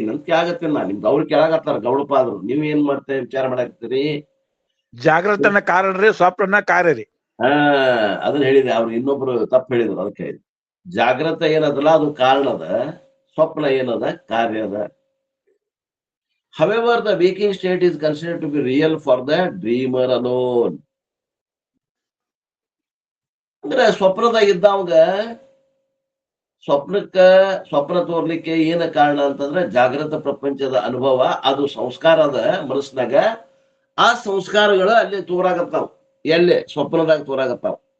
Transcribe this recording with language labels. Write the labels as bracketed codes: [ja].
[kn] ನಂಬಿಕೆ ಆಗತ್ತಿಲ್ಲ. ನಿಮ್ದು ಅವ್ರು ಕೆಳಗತ್ತಾರ ಗೌಡಪಾದ್ರು. ನೀವ್ ಏನ್ ಮಾಡ್ತೇವೆ ವಿಚಾರ ಮಾಡಾಕತ್ತೀರಿ? ಜಾಗೃತನ ಕಾರಣ ರೀ, ಸ್ವಪ್ನ ಕಾರ್ಯ ರೀ. ಅದನ್ನ ಹೇಳಿದೆ. ಅವ್ರು ಇನ್ನೊಬ್ರು ತಪ್ಪು ಹೇಳಿದ್ರು. ಅದಕ್ಕೆ ಜಾಗೃತ ಏನದಲ್ಲ ಅದು ಕಾರಣದ, ಸ್ವಪ್ನ ಏನದ ಕಾರ್ಯದ. [en] However, the waking state is considered to be real for the dreamer alone. [kn] ಅಂದ್ರೆ ಸ್ವಪ್ನದಾಗ ಇದ್ದವಾಗ ಸ್ವಪ್ನ ತೋರ್ಲಿಕ್ಕೆ ಏನ ಕಾರಣ ಅಂತಂದ್ರೆ ಜಾಗೃತ ಪ್ರಪಂಚದ ಅನುಭವ, ಅದು ಸಂಸ್ಕಾರದ ಮನಸ್ಸಿನಾಗ. ಆ ಸಂಸ್ಕಾರಗಳು ಅಲ್ಲಿ ತೋರಾಗತ್ತಾವ. ಎಲ್ಲೇ? ಸ್ವಪ್ನದಾಗ ತೋರಾಗತ್ತಾವ.